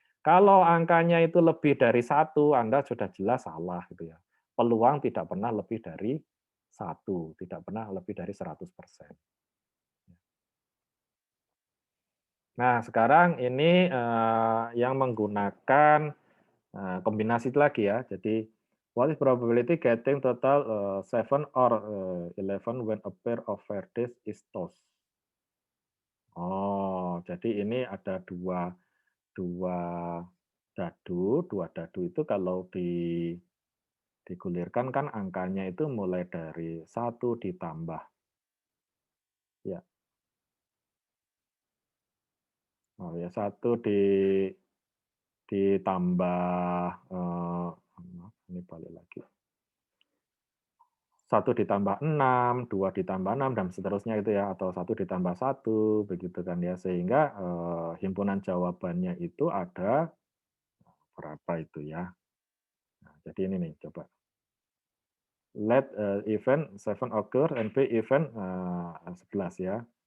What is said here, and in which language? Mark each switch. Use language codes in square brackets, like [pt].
[id] Kalau angkanya itu lebih dari 1, Anda sudah jelas salah gitu ya. Peluang tidak pernah lebih dari 1, tidak pernah lebih dari 100%. Nah, sekarang ini yang menggunakan kombinasi lagi ya. [en] Jadi, what is probability getting total 7 or 11 when a pair of vertices is tossed? [id] Oh, jadi ini ada dua dua dadu itu kalau digulirkan kan angkanya itu mulai dari 1 ditambah ya, oh ya 1 ditambah, maaf ini balik lagi. 1 ditambah 6, 2 ditambah 6, dan seterusnya itu ya, atau 1 ditambah 1, begitu kan ya. Sehingga, himpunan jawabannya itu ada berapa itu ya. Nah, jadi ini nih, coba. [en] Let event 7 occur and B event 11 ya.